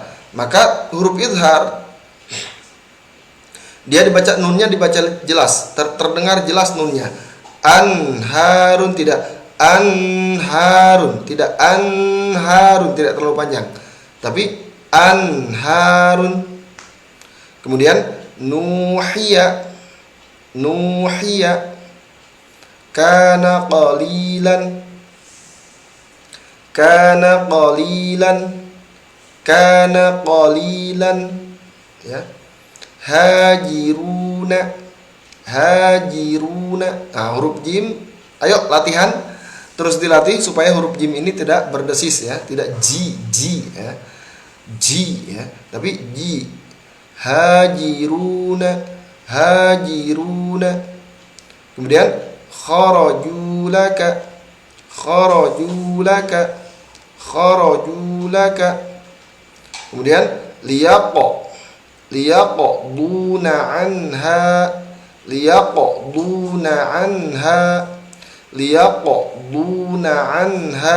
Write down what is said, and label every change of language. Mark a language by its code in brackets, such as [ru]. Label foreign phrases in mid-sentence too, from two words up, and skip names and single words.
[id] Maka huruf izhar dia dibaca nunnya dibaca jelas, terdengar jelas nunnya. Anharun, tidak anharun, tidak anharun, tidak terlalu panjang. Tapi anharun. Kemudian nuhiya, nuhiya. [ar] كان قليلا كان قليلا كان قليلا ya. هاجرون هاجرون. [id] Nah, huruf jim, ayo latihan, terus dilatih supaya huruf jim ini tidak berdesis ya, tidak ji ya, ji ya, tapi ji. [ar] هاجرون هاجرون. Kemudian خرجوا لك خرجوا لك خرجوا لك. Kemudian liyaqa, ليقضوا عنها ليقضوا عنها ليقضوا عنها.